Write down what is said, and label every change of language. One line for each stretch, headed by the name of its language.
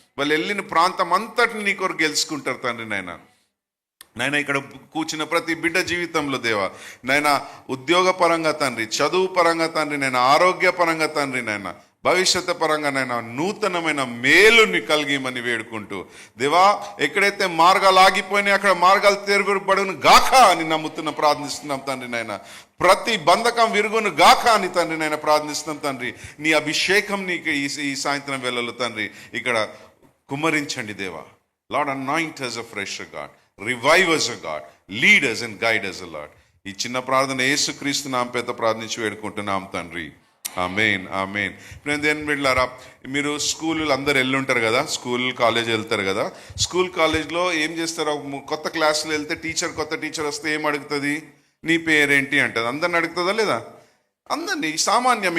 Telugu: వాళ్ళు వెళ్ళిన ప్రాంతం అంతటిని నీ కొరకు గెలుచుకుంటారు తండ్రి నైనా ఇక్కడ కూర్చున్న ప్రతి బిడ్డ జీవితంలో దేవా నైనా ఉద్యోగ పరంగా తండ్రి, చదువు పరంగా తండ్రి నైనా, ఆరోగ్య పరంగా తండ్రి నైనా, భవిష్యత్తు పరంగా నైనా నూతనమైన మేలుని కలిగిమని వేడుకుంటూ దేవా, ఎక్కడైతే మార్గాలు ఆగిపోయినాయి అక్కడ మార్గాలు తెరుగుబడును గాక అని నమ్ముతున్న ప్రార్థిస్తున్నాం తండ్రి నైనా. ప్రతి బంధకం విరుగును గాక అని తండ్రి నైనా ప్రార్థిస్తున్నాం తండ్రి. నీ అభిషేకం నీకు ఈ సాయంత్రం వేళలో తండ్రి ఇక్కడ కుమ్మరించండి దేవా.
English: Lord, anoint as a fresh God, revive us God, lead us and guide us Lord.
Telugu: ఈ చిన్న ప్రార్థన యేసుక్రీస్తు నామమున పేత ప్రార్థించి వేడుకుంటున్నాం తండ్రి. ఆమేన్, ఆమేన్. ఫ్రెండ్స్, బిడ్డలారా, మీరు స్కూల్ అందరు వెళ్ళుంటారు కదా, స్కూల్ కాలేజ్ వెళ్తారు కదా. స్కూల్ కాలేజ్లో ఏం చేస్తారు, కొత్త క్లాసులో వెళ్తే కొత్త టీచర్ వస్తే ఏం అడుగుతుంది, నీ పేరేంటి అంటది. అందరిని అడుగుతుందా లేదా? అందరినీ. సామాన్యం.